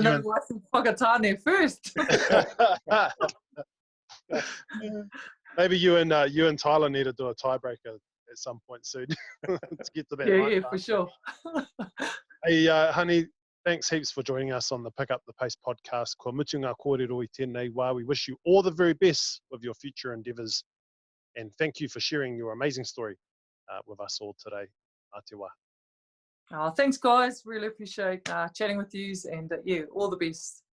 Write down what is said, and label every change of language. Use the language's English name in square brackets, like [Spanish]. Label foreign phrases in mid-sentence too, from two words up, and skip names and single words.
[English] even know why I said Whakatane first. Maybe you and Tyler need to do a tiebreaker at some point soon. Let's get to that. Yeah, for sure. Hey, honey, Thanks heaps for joining us on the Pick Up the Pace podcast. [Māori] Ko mutu ngā kōrero I tēnei wā. [English] We wish you all the very best with your future endeavours. And thank you for sharing your amazing story with us all today. Ātewa. Thanks, guys. Really appreciate chatting with you, and all the best.